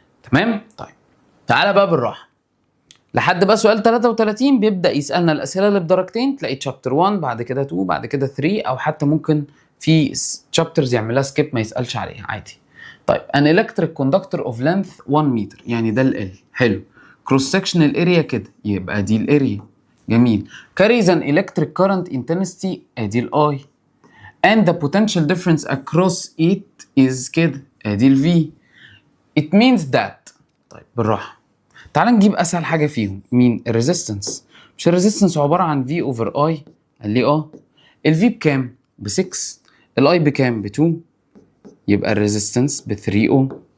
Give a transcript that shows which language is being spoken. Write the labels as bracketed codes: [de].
[ar] تمام؟ طيب تعالى بقى بالراحه لحد بقى سؤال 33 بيبدا يسالنا الاسئله اللي بدرجتين. تلاقي تشابتر 1 بعد كده 2 بعد كده 3، او حتى ممكن في تشابترز يعملها سكيب ما يسالش عليها عادي. طيب [en] an electric conductor of length [ar] 1 متر، يعني ده ال حلو. [en] cross sectional area [ar] كده يبقى دي الاريا، جميل. [en] carries an electric current intensity [ar] ادي الاي [en] and the potential difference across it is [ar] كده ادي الفي. [en] it means that. [ar] طيب بالراحه تعال نجيب اسهل حاجه فيهم، مين؟ الريزيستنس. مش الريزيستنس عباره عن في اوفر اي؟ قال لي الفي بكام؟ ب 6، الاي بكام؟ ب 2، يبقى الريزيستنس ب 3 اوم.